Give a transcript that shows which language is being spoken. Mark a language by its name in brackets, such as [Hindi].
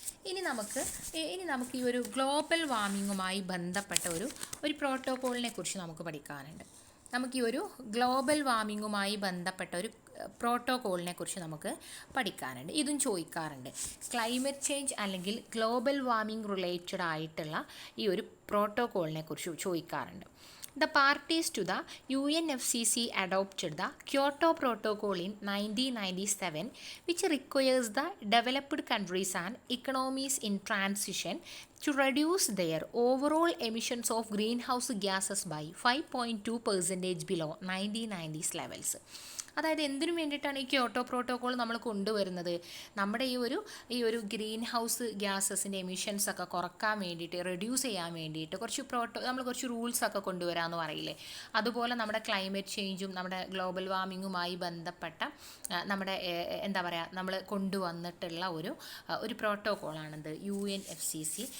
[Malayalam] ഇനി നമുക്ക് ഈ ഒരു ഗ്ലോബൽ വാർമിങ്ങുമായി ബന്ധപ്പെട്ട ഒരു പ്രോട്ടോക്കോളിനെ കുറിച്ച് നമുക്ക് പഠിക്കാനുണ്ട്. നമുക്ക് ഈ ഒരു ഗ്ലോബൽ വാർമിങ്ങുമായി ബന്ധപ്പെട്ട ഒരു പ്രോട്ടോക്കോളിനെ കുറിച്ച് നമുക്ക് പഠിക്കാനുണ്ട്. ഇതും ചോദിക്കാറുണ്ട്. ക്ലൈമറ്റ് ചേഞ്ച് അല്ലെങ്കിൽ ഗ്ലോബൽ വാർമിംഗ് റിലേറ്റഡ് ആയിട്ടുള്ള ഈ ഒരു പ്രോട്ടോക്കോളിനെ കുറിച്ച് ചോദിക്കാറുണ്ട്. [English] The parties to the UNFCCC adopted the Kyoto Protocol in 1997, which requires the developed countries and economies in transition to reduce their overall emissions of greenhouse gases by 5.2% below 1990s levels. [Malayalam] അതായത് എന്തിനു വേണ്ടിയിട്ടാണ് ഈ Kyoto protocol നമ്മൾ കൊണ്ടുവരുന്നത്? നമ്മുടെ ഈ ഒരു green house ഗ്യാസസിൻ്റെ എമിഷൻസൊക്കെ കുറക്കാൻ വേണ്ടിയിട്ട്, റെഡ്യൂസ് ചെയ്യാൻ വേണ്ടിയിട്ട് നമ്മൾ കുറച്ച് റൂൾസൊക്കെ കൊണ്ടുവരാമെന്ന് പറയില്ലേ, അതുപോലെ നമ്മുടെ ക്ലൈമറ്റ് ചേഞ്ചും നമ്മുടെ ഗ്ലോബൽ വാർമിങ്ങുമായി ബന്ധപ്പെട്ട നമ്മുടെ നമ്മൾ കൊണ്ടുവന്നിട്ടുള്ള ഒരു പ്രോട്ടോക്കോളാണിത് UNFCCC